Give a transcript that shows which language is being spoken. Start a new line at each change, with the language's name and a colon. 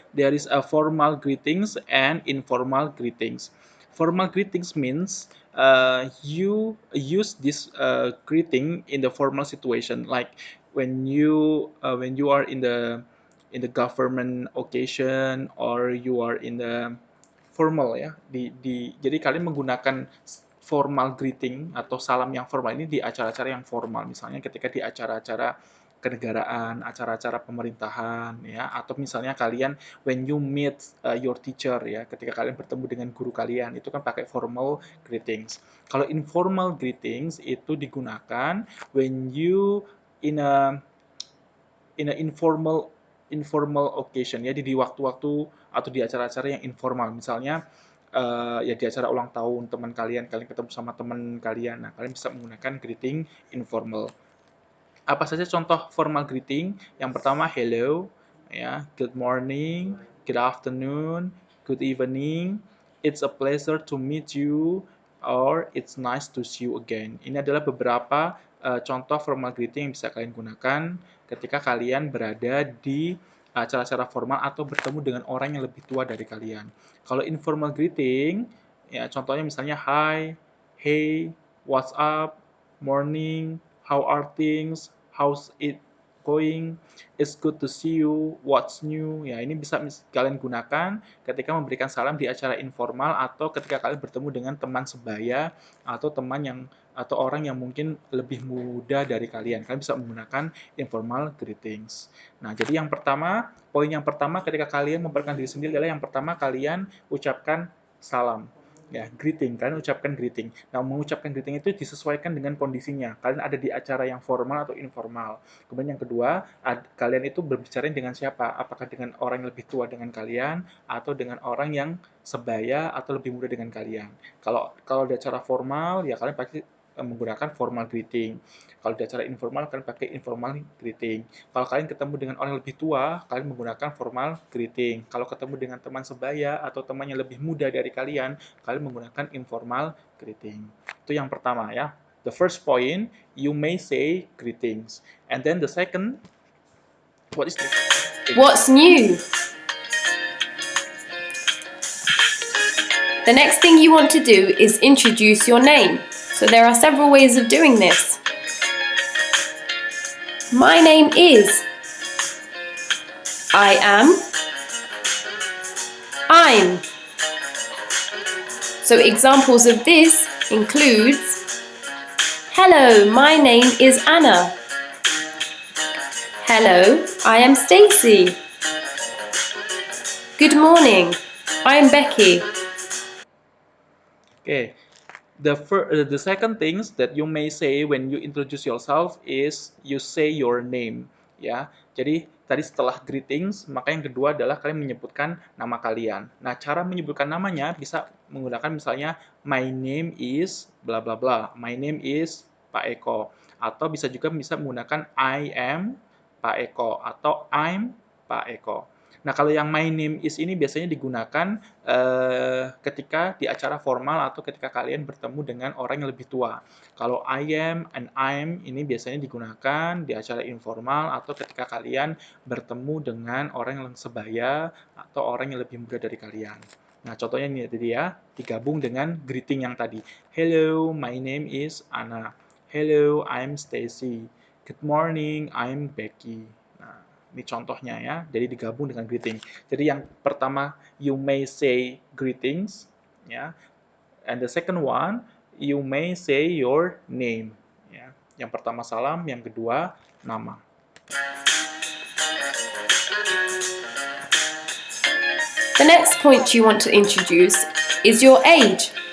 English: There is a formal greetings and informal greetings. Formal greetings means you use this greeting in the formal situation, like when you are in the government occasion, or you are in the formal ya.
Indonesian: Jadi kalian menggunakan formal greeting atau salam yang formal ini di acara-acara yang formal, misalnya ketika di acara-acara kenegaraan, acara-acara pemerintahan ya, atau misalnya kalian
English: when you meet your teacher
Indonesian: ya, ketika kalian bertemu dengan guru kalian, itu kan pakai formal greetings. Kalau informal greetings itu digunakan
English: when you in a informal occasion
Indonesian: ya, di waktu-waktu atau di acara-acara yang informal, misalnya ya di acara ulang tahun teman kalian, kalian ketemu sama teman kalian, nah kalian bisa menggunakan greeting informal. Apa saja contoh formal greeting? Yang pertama
English: hello, ya, good morning, good afternoon, good evening, it's a pleasure to meet you, or it's nice to see you again.
Indonesian: Ini adalah beberapa contoh formal greeting yang bisa kalian gunakan ketika kalian berada di acara-acara formal atau bertemu dengan orang yang lebih tua dari kalian.
English: Kalau informal greeting,
Indonesian: ya contohnya misalnya
English: hi, hey, what's up, morning, how are things, how's it going, it's good to see you, what's new.
Indonesian: Ya, ini bisa kalian gunakan ketika memberikan salam di acara informal atau ketika kalian bertemu dengan teman sebaya atau teman yang atau orang yang mungkin lebih muda dari kalian. Kalian bisa menggunakan informal greetings. Nah, jadi poin yang pertama ketika kalian memperkenalkan diri sendiri adalah yang pertama kalian ucapkan salam. Ya, greeting, kalian ucapkan greeting. Nah, mengucapkan greeting itu disesuaikan dengan kondisinya. Kalian ada di acara yang formal atau informal. Kemudian yang kedua, kalian itu berbicara dengan siapa? Apakah dengan orang yang lebih tua dengan kalian atau dengan orang yang sebaya atau lebih muda dengan kalian? Kalau di acara formal, ya kalian pasti menggunakan formal greeting. Kalau di acara informal, kalian pakai informal greeting. Kalau kalian ketemu dengan orang yang lebih tua, kalian menggunakan formal greeting. Kalau ketemu dengan teman sebaya atau teman yang lebih muda dari kalian, kalian menggunakan informal greeting. Itu yang pertama ya.
English: The first point, you may say greetings. And then the second, what is the What's new? The next thing you want to do is introduce your name. So there are several ways of doing this. My name is. I am. I'm. So examples of this includes, hello, my name is Anna. Hello, I am Stacy. Good morning, I'm Becky. Okay. The second things that you may say when you introduce yourself is you say your name,
Indonesian: ya. Jadi tadi setelah greetings, maka yang kedua adalah kalian menyebutkan nama kalian. Nah, cara menyebutkan namanya bisa menggunakan misalnya
English: my name is bla bla bla. My name is Pak Eko,
Indonesian: atau bisa menggunakan I am Pak Eko atau I'm Pak Eko. Nah, kalau yang my name is ini biasanya digunakan ketika di acara formal atau ketika kalian bertemu dengan orang yang lebih tua. Kalau
English: I am and I'm
Indonesian: ini biasanya digunakan di acara informal atau ketika kalian bertemu dengan orang yang sebaya atau orang yang lebih muda dari kalian. Nah, contohnya ini tadi ya, digabung dengan greeting yang tadi.
English: Hello, my name is Anna. Hello, I'm Stacy. Good morning, I'm Becky.
Indonesian: Nah, ini contohnya ya, jadi digabung dengan greeting. Jadi yang pertama,
English: you may say greetings, ya. And the second one, you may say your name.
Indonesian: Ya. Yang pertama salam, yang kedua nama.
English: The next point you want to introduce is your age.